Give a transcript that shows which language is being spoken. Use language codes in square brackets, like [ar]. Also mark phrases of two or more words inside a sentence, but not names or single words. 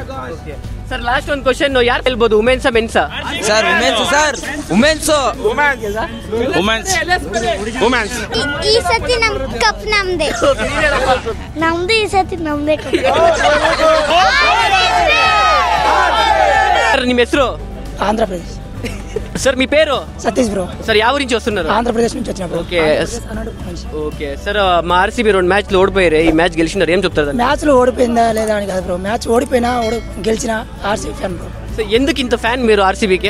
[kn] ಸರ್ ಲಾಸ್ಟ್ ಒಂದು ಕ್ವಶನ್ ಯಾರು ಗೆಲ್ಬಹುದು ವುಮೆನ್ಸಾ ಮೆನ್ಸಾ ಸರ್ ವುಮೆನ್ಸ್ ಈ ಸತಿ ನಮ್ ಕಪ್ ನಮ್ದೇ. ನಮ್ದು ಈ ಸತಿ ನಮ್ದೇ ಕಪ್. ಸರ್ ನಿಮ್ಮ ಹೆಸರು [te] ఆంధ్ర ప్రదేశ్. సార్ మీ పేరు సతీష్ బ్రో. సార్ ಯಾವ నుంచి వస్తున్నారు ఆంధ్రప్రదేశ్ నుంచి వచ్చిన బ్రో. ఓకే సార్ మా ఆర్సీబీ 2 మ్యాచ్లు ఓడిపోయారు ఈ మ్యాచ్ గెలిచినారు ఏం చెప్తారు మ్యాచ్ లో ఓడిపోయిందా లేదా అని కాదు బ్రో, మ్యాచ్ ఓడిపోయినా గెలిచిన ఆర్సీబీ ఫ్యాన్ బ్రో. ఎందుకు ఇంత ఫ్యాన్ మీరు ఆర్సీబీకి